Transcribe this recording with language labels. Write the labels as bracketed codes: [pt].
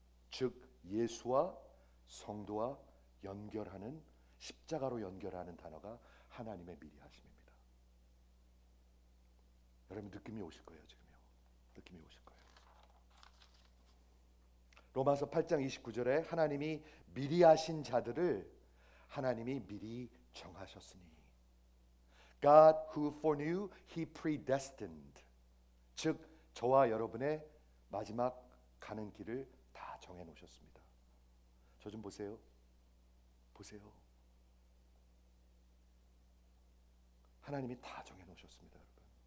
[ko] 즉 예수와 성도와 연결하는, 십자가로 연결하는 단어가 하나님의 미리 하심입니다. 여러분 느낌이 오실 거예요. 지금요. 느낌이 오실 거예요. 로마서 8장 29절에 하나님이 미리 하신 자들을 하나님이 미리 정하셨으니. [en] God who foreknew, He predestined. [ko] 즉 저와 여러분의 마지막 가는 길을 다 정해 놓으셨습니다. 저 좀 보세요. 보세요. 하나님이 다 정해 놓으셨습니다, 여러분.